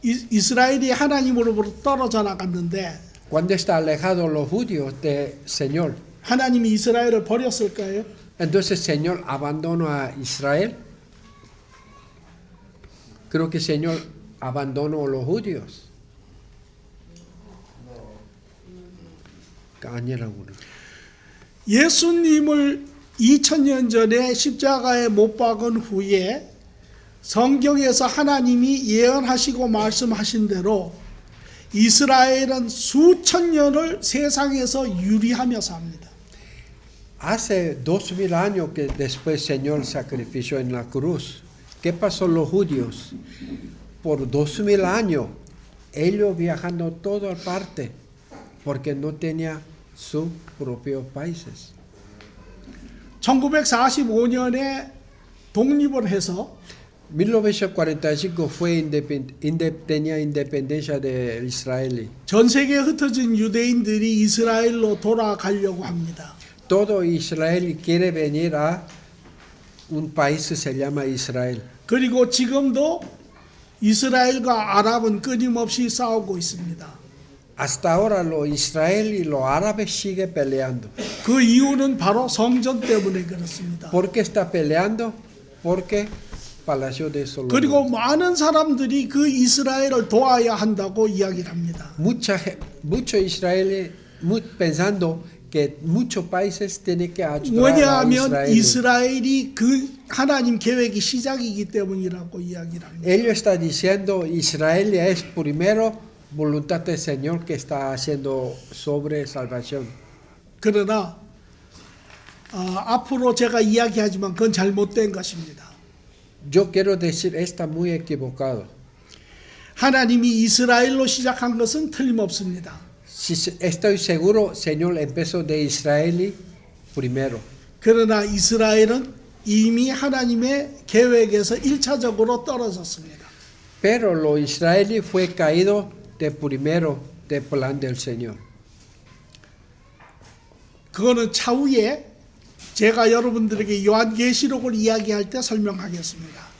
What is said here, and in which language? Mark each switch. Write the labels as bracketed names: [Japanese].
[Korean] 이스라엘이 하나님으로부터 떨어져 나갔는데 [Spanish] Cuando está alejado los judíos del Señor, [Korean] 하나님이 이스라엘을 버렸을까요? [Spanish] entonces el Señor abandonó a Israel. Creo que el Señor abandonó a los judíos. [Korean] 예수님을 2000년 전에 십자가에 못 박은 후에 성경에서 하나님이 예언하시고 말씀하신 대로 이스라엘은 수천 년을 세상에서 유리하며 삽니다. [Spanish] Hace 2000 años que después el Señor sacrificó en la cruz. ¿Qué pasó los judíos? Por 2000 años, ellos viajando toda parte, porque no tenía sus propios países. [Korean] 1945년에 독립을 해서 [Spanish] 1945 fue tenía independencia de Israel. [Korean] 전 세계에 흩어진 유대인들이 이스라엘로 돌아가려고 합니다. [Spanish] Todo Israel quiere venir a un país que se llama Israel. [Korean] 그리고 지금도 이스라엘과 아랍은 끊임없이 싸우고 있습니다. [Spanish] Hasta ahora los israelíes y los árabes siguen peleando. [Korean] 그 이유는 바로 성전 때문에 그렇습니다. [Spanish] ¿Por qué está peleando? Porque Palacio de Salomón. [Korean] 그리고 많은 사람들이 그 이스라엘을 도와야 한다고 이야기를 합니다. [Spanish] Muchos israelíes pensando que muchos países tienen que ayudar a [Korean] 왜냐하면 [Spanish] Israel. [Korean] 이스라엘이 그 하나님 계획이 시작이기 때문이라고 이야기를 합니다. [Spanish] Ellos está diciendo Israel es primero voluntad del Señor que está haciendo sobre salvación. [Korean] 그러나 앞으로 제가 이야기하지만 그건 잘못된 것입니다. [Spanish] Yo quiero decir está muy equivocado. [Korean] 하나님이 이스라엘로 시작한 것은 틀림없습니다. [Spanish] Estoy seguro, Señor empezó de Israel primero. [Korean] 그러나 이스라엘은 이미 하나님의 계획에서 1차적으로 떨어졌습니다. [Spanish] Pero lo israelí fue caído de primero del plan del Señor. [Korean] 그거는 차후에 제가 여러분들에게 요한계시록을 이야기할 때 설명하겠습니다.